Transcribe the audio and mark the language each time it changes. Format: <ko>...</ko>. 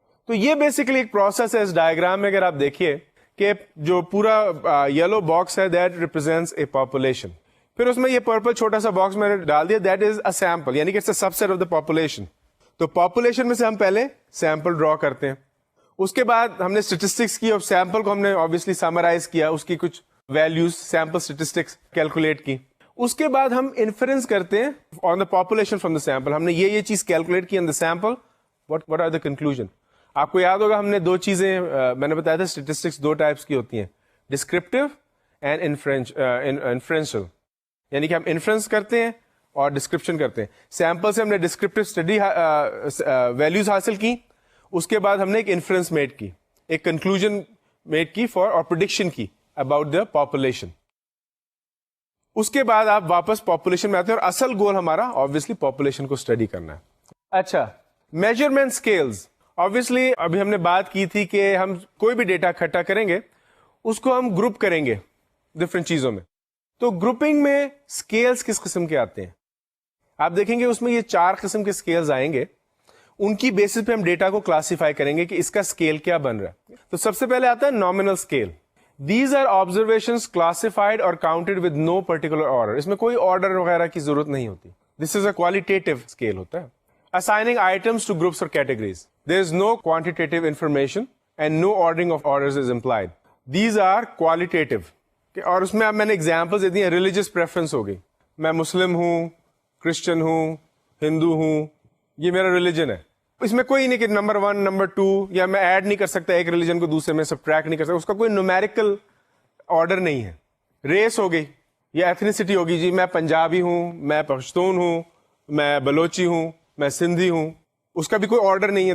<ur>تو یہ بیسیکلی ایک پروسیس ہے. اس ڈائگرام میں اگر آپ دیکھیے کہ جو پورا یلو باکس ہے</ur> <en>that represents a population,</en> <ur>پھر اس میں یہ پرپل چھوٹا سا باکس میں نے ڈال دیا,</ur> <en>that is a sample,</en> <ur>یعنی کہ</ur> <en>It's a subset of the population.</en> <ur>تو پاپولیشن میں سے ہم پہلے سیمپل ڈرا کرتے ہیں, اس کے بعد ہم نے اسٹیٹسٹکس کی اور سیمپل کو ہم نے آبویسلی سمرائز کیا, اس کی کچھ ویلیوز سیمپل اسٹیٹسٹکس کیلکولیٹ کی. اس کے بعد ہم انفرنس کرتے ہیں</ur> <en>On the population from the sample.</en> <ur>ہم نے یہ چیز کیلکولیٹ کی آن the sample,</ur> <en>what are the conclusion.</en> <ur>آپ کو یاد ہوگا ہم نے 2 چیزیں میں نے بتایا تھا, اسٹیٹسٹکس 2 ٹائپس کی ہوتی ہیں, ڈسکرپٹیو اینڈ انفرنشل, یعنی کہ ہم انفرنس کرتے ہیں اور ڈسکرپشن کرتے ہیں. سیمپل سے ہم نے ڈسکرپٹیو اسٹڈی ویلیوز حاصل کی, اس کے بعد ہم نے ایک انفرنس میڈ کی, ایک کنکلوژن میڈ کی فار اور پریڈکشن کی اباؤٹ دا پاپولیشن. اس کے بعد آپ واپس پاپولیشن میں آتے ہیں اور اصل گول ہمارا آبویسلی پاپولیشن کو اسٹڈی کرنا ہے. اچھا, میجرمنٹ اسکیلز. آبویسلی ابھی ہم نے بات کی تھی کہ ہم کوئی بھی ڈیٹا اکٹھا کریں گے اس کو ہم گروپ کریں گے ڈفرینٹ چیزوں میں. تو گروپنگ میں اسکیلز کس قسم کے آتے ہیں آپ دیکھیں گے, اس میں یہ 4 قسم کے اسکیلز آئیں گے. ان کی بیسس پہ ہم ڈیٹا کو کلاسیفائی کریں گے کہ اس کا اسکیل کیا بن رہا ہے. تو سب سے پہلے آتا ہے nominal scale.</ur> <en>These are observations classified اور counted with no particular order.</en> <ur>اس میں کوئی آرڈر وغیرہ کی ضرورت نہیں ہوتی.</ur> <en>this is a qualitative scale</en> <ur>ہوتا ہے.</ur> <en>Assigning items to groups or categories. There is no quantitative information and no ordering of orders is implied. These are qualitative.</en> <ur>اور اس میں اب میں نے examples دے دی ہیں. Religious preference ہو گئی, میں مسلم ہوں, کرسچن ہوں, ہندو ہوں, یہ میرا ریلیجن ہے. اس میں کوئی نہیں کہ نمبر 1 نمبر 2, یا میں ایڈ نہیں کر سکتا ایک ریلیجن کو دوسرے میں, سبٹریکٹ نہیں کر سکتا. اس کا کوئی نومیریکل آرڈر نہیں ہے. ریس ہو گئی یا ایتھنیسٹی ہوگی, جی میں پنجابی ہوں, میں پشتون ہوں, میں بلوچی ہوں, میں سندھی ہوں. اس کا بھی کوئی آرڈر نہیں ہے.</ur>